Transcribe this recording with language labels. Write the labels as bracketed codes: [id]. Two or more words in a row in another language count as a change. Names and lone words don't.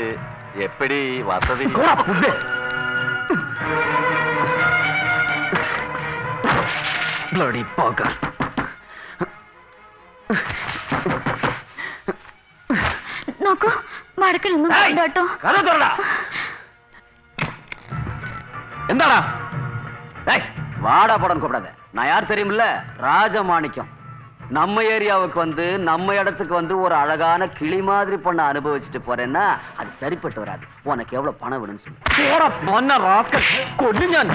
[ta] எப்படி வசதி? [ml] ബ്ലഡി പോക്കർ. നോക്കൂ, വടക്കനൊന്നും കേട്ടോ. എന്താടാ? [ta] வாடா படம் கூப்பிடாத. நான் யார் தெரியுமில்ல? ராஜமாணிக்கம். நம்ம ஏரியாவுக்கு வந்து நம்ம இடத்துக்கு வந்து ஒரு அழகான கிளி மாதிரி பொண்ணை அனுபவிச்சுட்டு போறேன்னா அது சரிப்பட்டு வராது. உனக்கு எவ்வளவு பணம் வேணும்னு சொல்லு. [ml] കൊല്ല് ഞാൻ.